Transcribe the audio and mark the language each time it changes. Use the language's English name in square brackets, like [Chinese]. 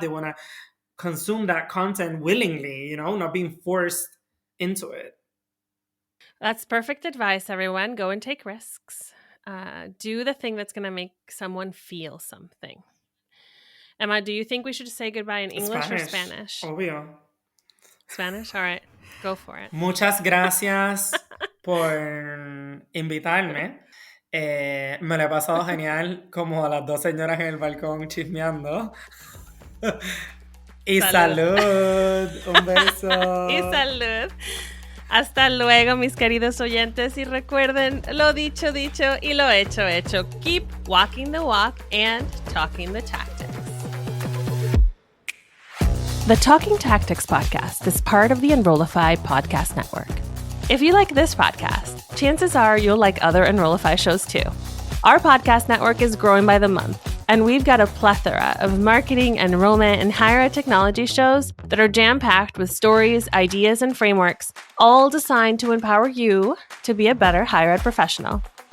[English] They want to consume that content willingly, not being forced into it. That's perfect advice, everyone. Go and take risks. Do the thing that's going to make someone feel something. Emma, do you think we should say goodbye in English or Spanish? [Spanish] Obvio. [English] Spanish? All right. Go for it. [Spanish] Muchas gracias por invitarme. Me lo he pasado genial, como a las dos señoras en el balcón chismeando. Y salud. Un beso. Y salud. Hasta luego, mis queridos oyentes. Y recuerden, lo dicho, dicho, y lo hecho, hecho. [English] Keep walking the walk and talking the tactics. The Talking Tactics podcast is part of the Enrollify podcast network. If you like this podcast, chances are you'll like other Enrollify shows too. Our podcast network is growing by the month, and we've got a plethora of marketing, enrollment, and higher ed technology shows that are jam-packed with stories, ideas, and frameworks, all designed to empower you to be a better higher ed professional.